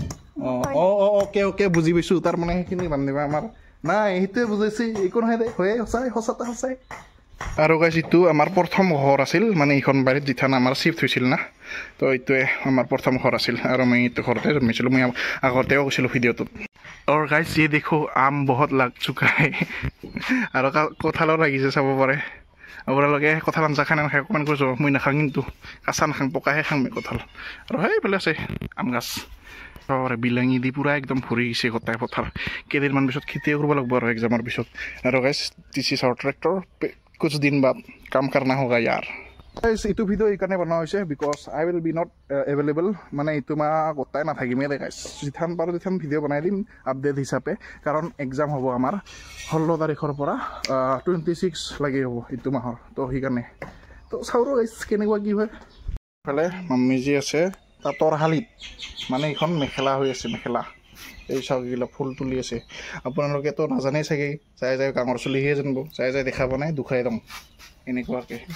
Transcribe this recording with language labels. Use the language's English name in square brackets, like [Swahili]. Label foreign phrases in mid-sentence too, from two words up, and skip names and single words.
[Assamese] অ'কে বুজি পাইছোঁ তাৰমানে সেইখিনি বান্ধিবা আমাৰ নাই সেইটোৱে বুজাইছে একো নহয় দে হয়ে সঁচাই আৰু গাইছ এইটো আমাৰ প্ৰথম ঘৰ আছিল মানে এইখন বাৰীত যিথান আমাৰ চিফ্ট হৈছিল না তো এইটোৱে আমাৰ প্ৰথম ঘৰ আছিল আৰু মই এইটো ঘৰতে জন্মিছিলোঁ মই আগতেও কৈছিলোঁ ভিডিঅ'টোত [Hindi] और गाइस ये देखो आम बहुत लग चुका है और कठालो [Assamese] লাগিছে চাব পাৰে আপোনালোকে কঁঠাল আঞ্জা খাই নাখায় অকণমান কৈছোঁ মই নাখাওঁ কিন্তু কাঁচা নাখাওঁ পকাহে খাওঁ মই কঁঠাল আৰু সেইফালে আছে আম গাছ চাব পাৰে বিলাঙি দি পূৰা একদম ভৰি গৈছে গোটাই পথাৰ কেইদিনমান পিছত খেতিয়ে কৰিব লাগিব আৰু এক্সামৰ পিছত আৰু [English] guys this is our tractor [Hindi] कुछ दिन बाद काम करना होगा यार [Assamese] এইটো ভিডিঅ' এইকাৰণে বনোৱা হৈছে [English] because I will be not available [Assamese] মানে এইটো মই গোটাই নাথাকিমেই দে গাইছ যিথান পাৰোঁ যিথান ভিডিঅ' বনাই দিম আপডেট হিচাপে কাৰণ এক্সাম হ'ব আমাৰ 16 তাৰিখৰ পৰা 26 লাগি হ'ব এইটো মাহৰ তো সেইকাৰণে তো চাওঁ গাইছ কেনেকুৱা কি হয় ইফালে মাম্মীজি আছে তাঁতৰ শালীত মানে এইখন মেখেলা হৈ আছে মেখেলা এই চাউগিলা ফুল তুলি আছে আপোনালোকেতো নাজানেই চাগে যাই যাই গাঁৱৰ চলিহে জানিব যাই যাই দেখা পোৱা নাই দুখাই দম এনেকুৱাকে